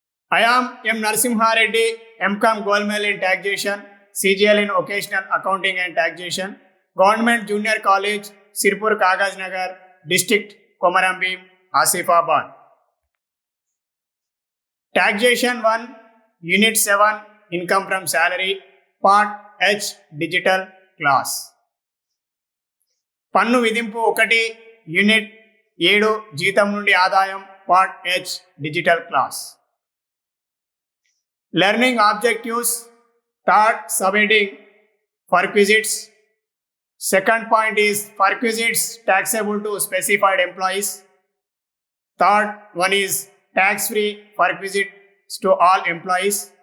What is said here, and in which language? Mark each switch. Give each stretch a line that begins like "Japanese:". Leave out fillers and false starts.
English: I am M. Narasimha Reddy, MCom Gold Medal in Taxation, CGL in Vocational Accounting and Taxation, Government Junior College, Sirpur Kagaz Nagar, District Komarambim, Asifabad. Taxation 1, Unit 7, Income from Salary, Part H Digital Class.
Telugu: పన్ను విధింపు 1 unit 7 జీతం నుండి ఆదాయం part H digital class.
English: Learning objectives. Third subheading perquisites. Second point is perquisites taxable to specified employees. Third one is tax free perquisites to all employees.